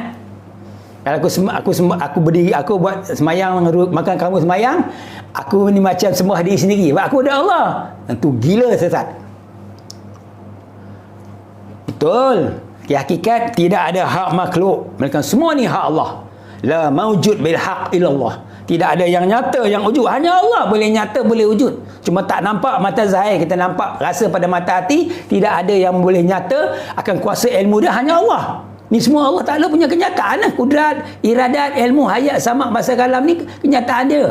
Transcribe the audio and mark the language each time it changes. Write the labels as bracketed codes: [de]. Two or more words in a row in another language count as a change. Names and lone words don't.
[ms] Kalau aku berdiri, aku buat semayang, makan kamu semayang, aku ni macam sembah diri sendiri. Sebab aku ada Allah. Itu gila, sesat. Betul. Hakikat tidak ada hak makhluk, melainkan semua ni hak Allah. [ar] لا موجود بالحق إلا الله. [ms] Tidak ada yang nyata, yang wujud. Hanya Allah boleh nyata, boleh wujud. Cuma tak nampak mata zahir. Kita nampak, rasa pada mata hati. Tidak ada yang boleh nyata akan kuasa ilmu dia, hanya Allah. Ni semua Allah Ta'ala punya kenyataan. Kudrat, iradat, ilmu, hayat, samak, masa kalam ni kenyataan dia.